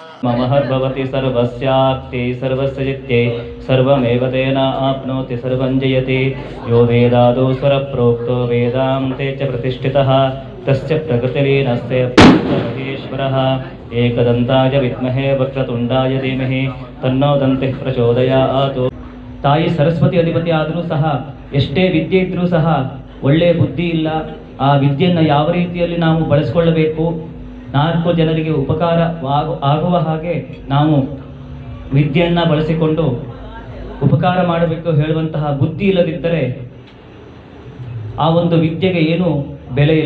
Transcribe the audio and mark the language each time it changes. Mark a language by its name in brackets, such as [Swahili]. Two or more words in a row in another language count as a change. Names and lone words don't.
[Sanskrit] ममहर्भवति सर्वस्याप्ते सर्वस्य जित्ये सर्वमेव तेन आप्नोति सर्वं जयति। यो वेदादौ स्वरप्रोक्तो वेदान्ते च प्रतिष्ठितः तस्य प्रकृतिलीनस्य महेश्वरः एकदन्ताय विद्महे वक्रतुण्डाय धीमहि तन्नो दन्तिः प्रचोदयात्। [Kannada] ತಾಯಿ ಸರಸ್ವತಿ ಅಧಿಪತಿ ಆದರೂ ಸಹ ಎಷ್ಟೇ ವಿದ್ಯೆ ಇದ್ದರೂ ಸಹ ಒಳ್ಳೆಯ ಬುದ್ಧಿ ಇಲ್ಲ. ಆ ವಿದ್ಯೆಯನ್ನು ಯಾವ ರೀತಿಯಲ್ಲಿ ನಾವು ಬಳಸಿಕೊಳ್ಳಬೇಕು, 4 ಜನರಿಗೆ ಉಪಕಾರ ಆಗುವ ಹಾಗೆ ನಾವು ವಿದ್ಯೆಯನ್ನು ಬಳಸಿಕೊಂಡು ಉಪಕಾರ ಮಾಡಬೇಕು ಹೇಳುವಂತಹ ಬುದ್ಧಿ ಇಲ್ಲದಿದ್ದರೆ ಆ ಒಂದು ವಿದ್ಯೆಗೆ ಏನು ಬೆಲೆ ಇಲ್ಲ.